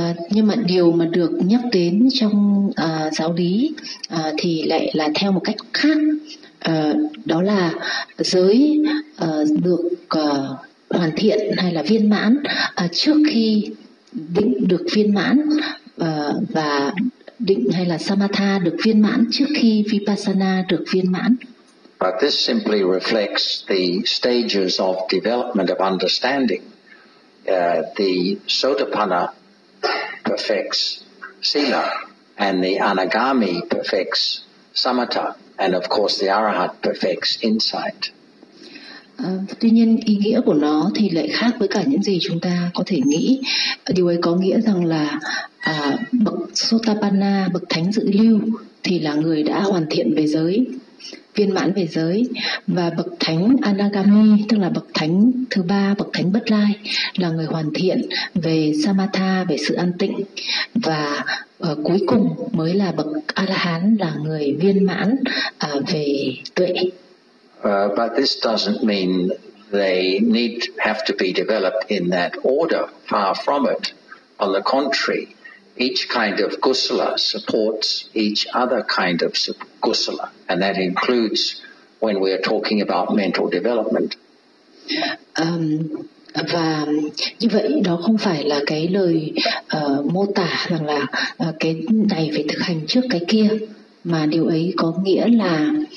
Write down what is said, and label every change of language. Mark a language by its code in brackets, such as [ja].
[vi] Nhưng mà điều mà được nhắc đến trong giáo lý thì lại là theo một cách khác. Đó là giới được hoàn thiện hay là viên mãn trước khi định được viên mãn và định hay là samatha được viên mãn trước khi vipassana được viên mãn. [en] But this simply reflects the stages of development of understanding. The Sotapanna perfects sila, and the Anagami perfects samatha, and of course the Arahat perfects insight. [vi] Tuy nhiên ý nghĩa của nó thì lại khác với cả những gì chúng ta có thể nghĩ. Điều ấy có nghĩa rằng là bậc Sotapanna, bậc thánh dự lưu thì là người đã hoàn thiện về giới, viên mãn về giới, và bậc thánh Anagami, tức là bậc thánh thứ ba, bậc thánh bất lai, là người hoàn thiện về samatha, về sự an tịnh, và cuối cùng mới là bậc A-la-hán, là người viên mãn về tuệ. [en] But this doesn't mean they need have to be developed in that order, far from it. On the contrary, each kind of kusala supports each other kind of kusala, and that includes when we are talking about mental development. [vi] Và như vậy đó không phải là cái lời mô tả rằng là cái này phải thực hành trước cái kia, mà điều ấy có nghĩa là